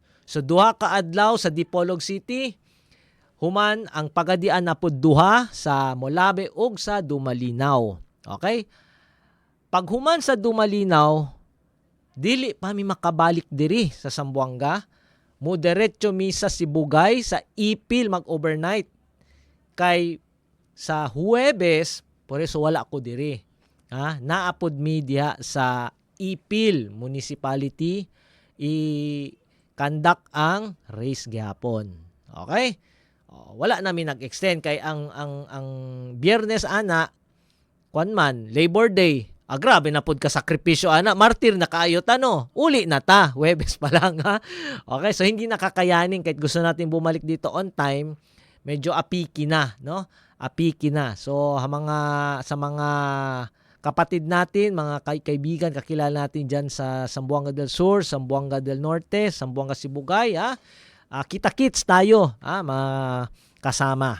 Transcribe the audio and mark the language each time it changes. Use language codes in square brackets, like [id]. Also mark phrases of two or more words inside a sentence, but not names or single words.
[ceb] So, duha ka adlaw sa Dipolog City, human ang Pagadian na pod duha sa Molabe ug sa Dumalinaw. Okay? Pag human sa Dumalinaw, dili pa mi makabalik diri sa Zamboanga. Moderetso mi sa Sibugay, sa Ipil mag-overnight. Kay sa Huwebes, [es] por eso [ceb] wala ko diri. Naapod mi diha sa Ipil Municipality i-conduct ang race gihapon. Okay? Wala namin nag-extend kay ang Biyernes ana Labor Day. Grabe na pod ka sakripisyo ana, martir na kaayo no. Uli na ta, Huwebes pa lang ha. [tl] Okay, so hindi nakakayanin kahit gusto natin bumalik dito [en] on time, [tl] medyo apiki na, no? Apiki na. So sa mga kapatid natin, mga kaibigan, kakilala natin diyan sa Zamboanga del Sur, Zamboanga del Norte, Zamboanga Sibugay, kita-kits tayo, kasama.